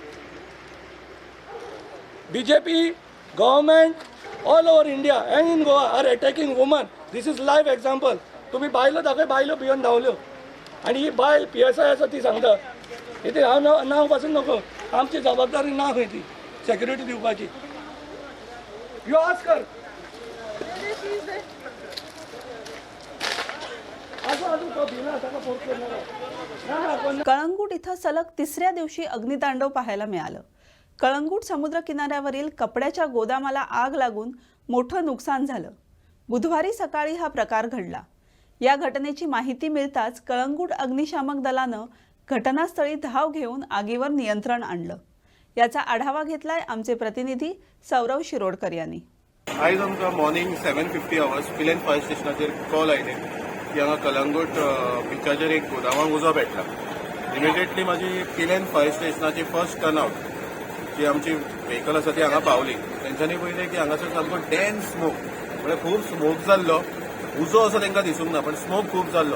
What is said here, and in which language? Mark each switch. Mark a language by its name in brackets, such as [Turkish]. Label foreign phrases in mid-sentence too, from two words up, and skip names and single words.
[English] BJP government all over India and in Goa are attacking women this is live example [Konkani] तुम्ही बायलो दाखय बायलो भिवन धांवल्यो आनी ही बायल PSI आसा ती सांगता इथे हांव नांव पासून नको आमची जबाबदारी ना खंय ती सेक्युरिटी दिवपाची यो आस्कर [Marathi] कळंगूट इथं सलग तिसऱ्या दिवशी अग्नितांडव पाहायला मिळालं. कळंगूट समुद्र किनाऱ्यावरील कपड्याच्या गोदामाला आग लागून मोठं नुकसान झालं. बुधवारी सकाळी हा प्रकार घडला. या घटनेची माहिती मिळताच कळंगूट अग्निशामक दलानं घटनास्थळी धाव घेऊन आगीवर नियंत्रण आणलं. याचा आढावा घेतलाय आमचे प्रतिनिधी सौरव शिरोडकर यांनी. [Konkani] आयज आमकां मॉर्निंग 7:50 आवर्स पिलेन फायर स्टेशनाचेर कॉल आयले की हांगा कलंगूट बिचाचेर एक गोदामाक उजो पेटला. इमिडिएटली म्हाजी पिलेन फायर स्टेशनाची [English] first turnout [Konkani] जी आमची व्हेकल आसा ती हांगा पावली. तेंच्यांनी पळयलें की हांगासर सामको [English] dense smoke [Konkani] म्हणजे खूब स्मोक जाल्लो उजो असो तांकां दिसूंक ना पण स्मोक खूब जाल्लो.